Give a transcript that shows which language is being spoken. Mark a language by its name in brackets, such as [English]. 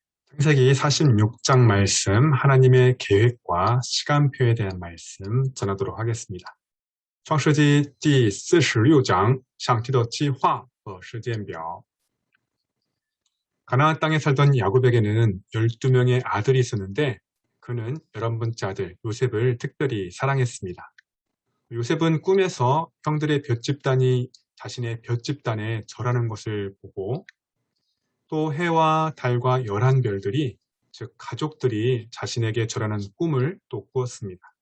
[Korean] 창세기 46장 말씀, 하나님의 계획과 시간표에 대한 말씀 전하도록 하겠습니다. [Chinese] 创世纪第46장, 上帝的计划和时间表. [Korean] 가나안 땅에 살던 야곱에게는 12명의 아들이 있었는데 그는 11번째 아들 요셉을 특별히 사랑했습니다. 요셉은 꿈에서 형들의 볏집단이 자신의 볏집단에 절하는 것을 보고 또 해와 달과 11별들이 즉 가족들이 자신에게 절하는 꿈을 또 꾸었습니다.